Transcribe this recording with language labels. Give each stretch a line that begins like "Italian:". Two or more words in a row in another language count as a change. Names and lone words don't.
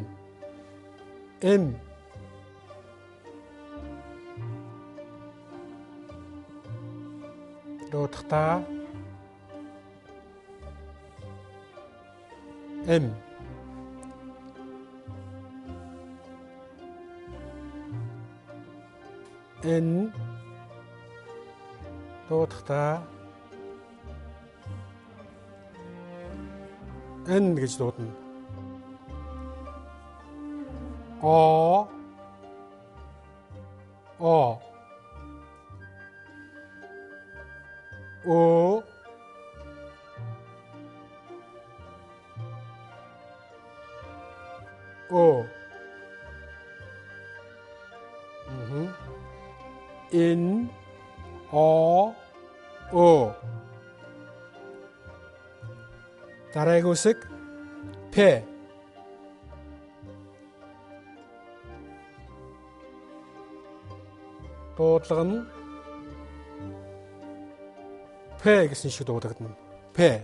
Mongolian: Эм дуудахдаа эм эн дуудахдаа эн гэж дуудана. о о о ин о дараагийн үсэг п дуудлага нь п гэсэн шиг дуудагдана. п.